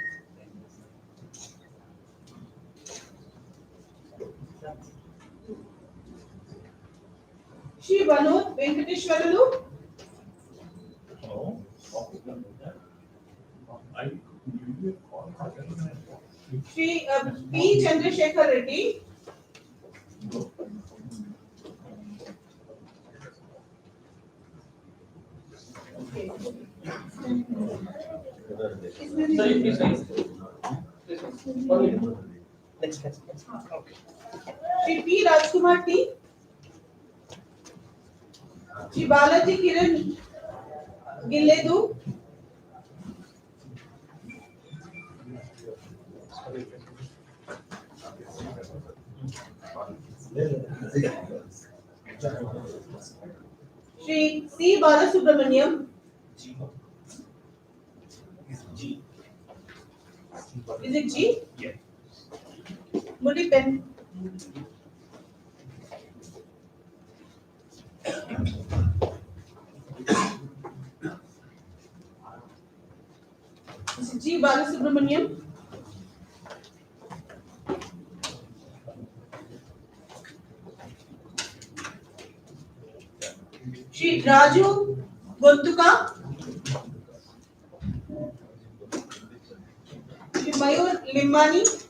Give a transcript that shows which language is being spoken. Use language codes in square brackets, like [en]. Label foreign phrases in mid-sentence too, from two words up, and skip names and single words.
[en] Shri Vanod Venkateshwaralu? Shri P. Chandrasekhar Reddy? Okay. Sorry, please. Next. Okay. Shri P. Rajkumar T? Shri Balaji Kiran Gilledu? Shri C. Balasubramaniam? Is it G? Yes. Mudi pen. Mr. G. Balasubramaniam? Shri Raju Gontuka? Shri Mayur Limbani?